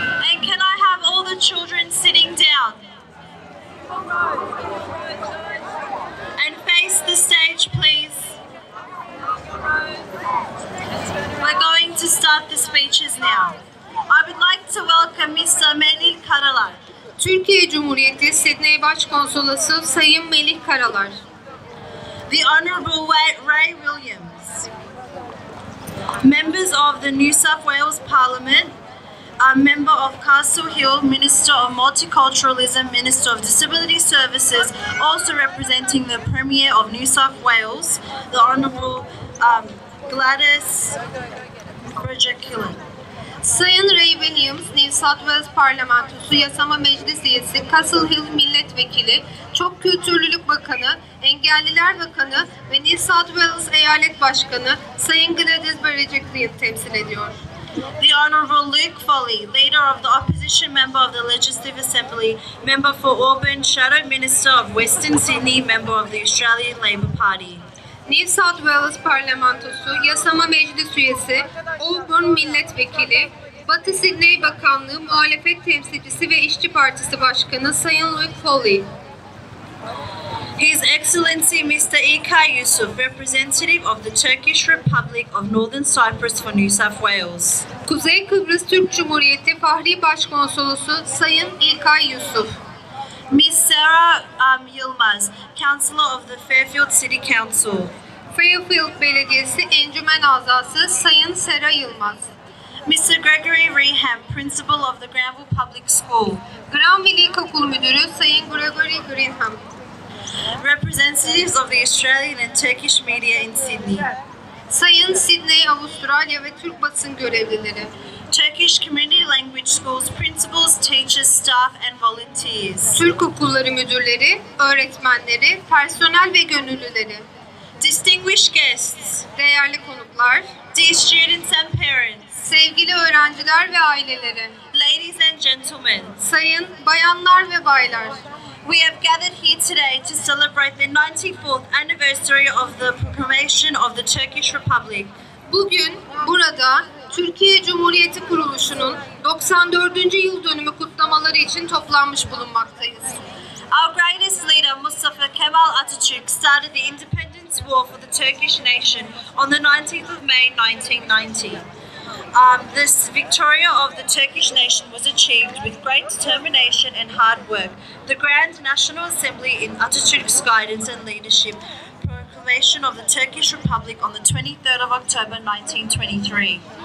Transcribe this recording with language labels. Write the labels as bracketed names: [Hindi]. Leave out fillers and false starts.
[English] And can I have all the children sitting down? And face the stage, please. We're going to start the speeches now. I would like to welcome Mr. Melih Karalar. [Turkish] Türkiye Cumhuriyeti Sydney Başkonsolosu Sayın Melih Karalar. [English] The Honourable Ray Williams. Members of the New South Wales Parliament, a member of Castle Hill, Minister of Multiculturalism, Minister of Disability Services, also representing the Premier of New South Wales, the Honourable Gladys Berejiklian. [Turkish] Sayın Ray Williams, New South Wales Parlamentosu Yasama Meclis Üyesi, Castle Hill Milletvekili, Çok Kültürlülük Bakanı, Engelliler Bakanı ve New South Wales Eyalet Başkanı Sayın Gladys Berejiklian temsil ediyor. [English] The Honourable Luke Foley, Leader of the Opposition Member of the Legislative Assembly, Member for Auburn, Shadow Minister of Western Sydney, Member of the Australian Labor Party. [Turkish] New South Wales Parlamentosu Yasama Meclis Üyesi, Auburn Milletvekili, Batı Sydney Bakanlığı Muhalefet Temsilcisi ve İşçi Partisi Başkanı Sayın Luke Foley. [English] His Excellency Mr. İlkay Yusuf, Representative of the Turkish Republic of Northern Cyprus for New South Wales. [Turkish] Kuzey Kıbrıs Türk Cumhuriyeti Fahri Başkonsolosu Sayın İlkay Yusuf. [English] Ms. Sarah Yilmaz, Councillor of the Fairfield City Council. [Turkish] Fairfield Belediyesi Encümen Azası Sayın Sera Yılmaz. [English] Mr. Gregory Reham, Principal of the Granville Public School. [Turkish] Granville İlkokul Müdürü Sayın Gregory Greenham. [English] representatives of the Australian and Turkish media in Sydney, [Turkish] Sayın Sydney, Avustralya ve Türk basın görevlileri, [English] Turkish community language schools principals, teachers, staff and volunteers, [Turkish] Türk okulları müdürleri, öğretmenleri, personel ve gönüllüleri, [English] distinguished guests, [Turkish] değerli konuklar, [English] dear students and parents, [Turkish] sevgili öğrenciler ve aileleri, [English] ladies and gentlemen, [Turkish] sayın bayanlar ve baylar. [English] we have gathered here today to celebrate the 94th anniversary of the proclamation of the Turkish Republic. [Turkish] Bugün burada Türkiye Cumhuriyeti kuruluşunun 94. yıl dönümü kutlamaları için toplanmış bulunmaktayız. [English] Our greatest leader, Mustafa Kemal Atatürk, started the independence war for the Turkish nation on the 19th of May 1990. This victory of the Turkish nation was achieved with great determination and hard work. The Grand National Assembly, in Atatürk's guidance and leadership, proclamation of the Turkish Republic on the 23rd of October 1923.